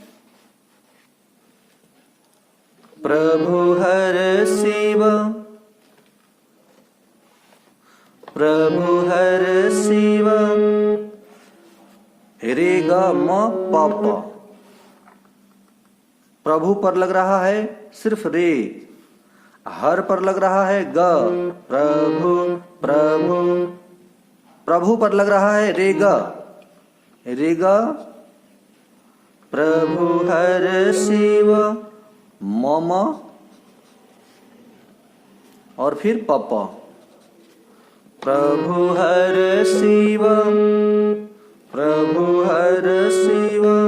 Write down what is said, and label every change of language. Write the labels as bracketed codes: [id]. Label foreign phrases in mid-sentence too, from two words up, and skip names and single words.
[hi] प्रभु हर शिव, प्रभु हर शिव, रे ग म प प। प्रभु पर लग रहा है सिर्फ रे, हर पर लग रहा है ग, प्रभु प्रभु। प्रभु पर लग रहा है रे ग, रे ग, प्रभु हर शिव मम और फिर प प। प्रभु हर शिव, प्रभु हर शिव